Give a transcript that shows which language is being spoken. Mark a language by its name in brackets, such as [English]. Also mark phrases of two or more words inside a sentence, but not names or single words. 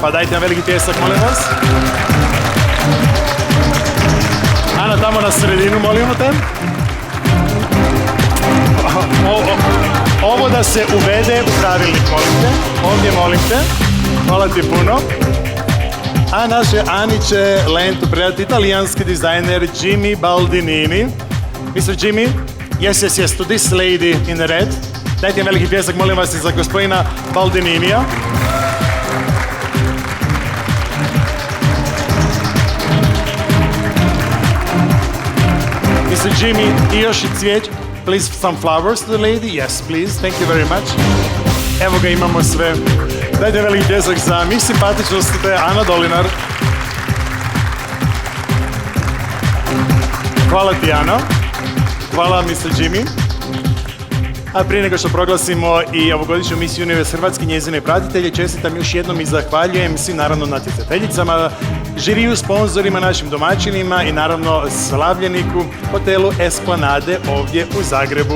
[Croatian] Pa dajte nam veliki pljesak, molim vas. Ana, tamo na sredinu, molimo te. Ovo da se uvede u pravilnik, molim te. Ovdje, molim te. Hvala ti puno. A naše Ani će lentu predati italijanski dizajner Jimmy Baldinini. [English] Mr. Jimmy, yes, to this lady in the red. [Croatian] Dajte im veliki pljesak, molim vas, i za gospodina Baldininija. Mr. Jimmy, i još i cvijeć. [English] Please, some flowers to the lady. Yes, please. Thank you very much. [Croatian] Evo ga, imamo sve. Dajte veliki pljesak za Miss Simpatičnosti, to je Ana Dolinar. Hvala ti, Ano. Hvala, Mr. Jimmy. A prije nego što proglasimo i ovogodišnju Miss Universe Hrvatske, njezine pratitelje, čestitam još jednom i zahvaljujem svim naravno natjecateljicama, žiriju, sponzorima, našim domaćinima i naravno slavljeniku hotelu Esplanade ovdje u Zagrebu.